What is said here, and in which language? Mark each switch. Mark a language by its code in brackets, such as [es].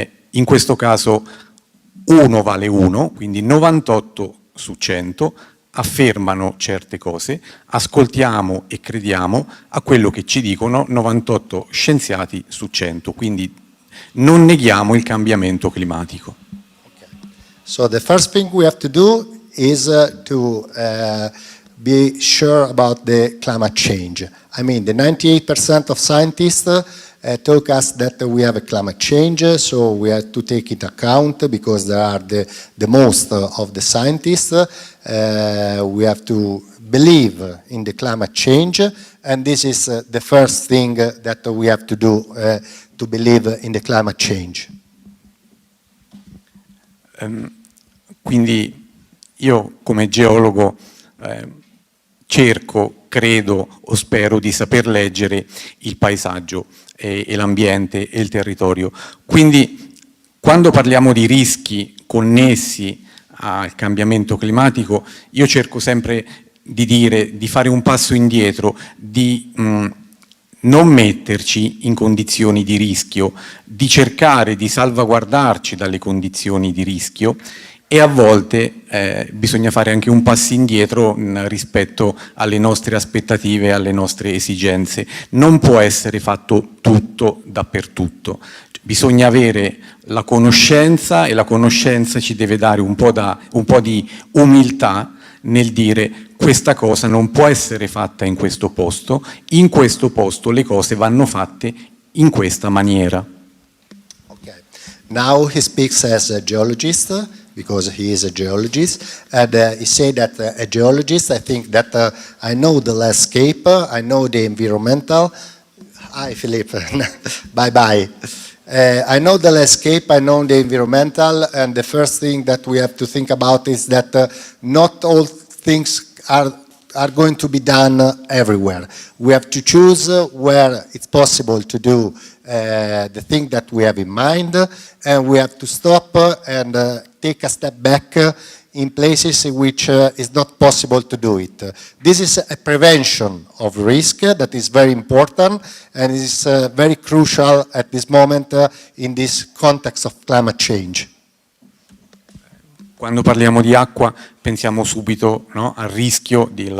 [it] In questo caso 1 vale 1, quindi 98 su 100 affermano certe cose, ascoltiamo e crediamo a quello che ci dicono 98 scienziati su 100, quindi non neghiamo il cambiamento climatico. [en] Okay. So the first thing we have to do is to be sure about the climate change. I mean, the 98% of scientists told us that we have a climate change, so we have to take it account because there are the most of the scientists. We have to believe in the climate change, and this is the first thing that we have to do to believe in the climate change. [it] Quindi io come geologo cerco, credo o spero di saper leggere il paesaggio e l'ambiente e il territorio. Quindi quando parliamo di rischi connessi al cambiamento climatico, io cerco sempre di fare un passo indietro, di non metterci in condizioni di rischio, di cercare di salvaguardarci dalle condizioni di rischio, e a volte bisogna fare anche un passo indietro rispetto alle nostre aspettative, alle nostre esigenze. Non può essere fatto tutto dappertutto. Bisogna avere la conoscenza, e la conoscenza ci deve dare un po' di umiltà nel dire: questa cosa non può essere fatta in questo posto le cose vanno fatte in questa maniera. [en] Okay. Now he speaks as a geologist, because he is a geologist, and he said that a geologist, I think that I know the landscape, I know the environmental. Hi, Philippe. Bye-bye. I know the landscape, I know the environmental, and the first thing that we have to think about is that not all things are going to be done everywhere. We have to choose where it's possible to do the thing that we have in mind, and we have to stop and take a step back in places in which it's not possible to do it. This is a prevention of risk that is very important and is very crucial at this moment in this context of climate change. [it] Quando parliamo di acqua pensiamo subito, no, al rischio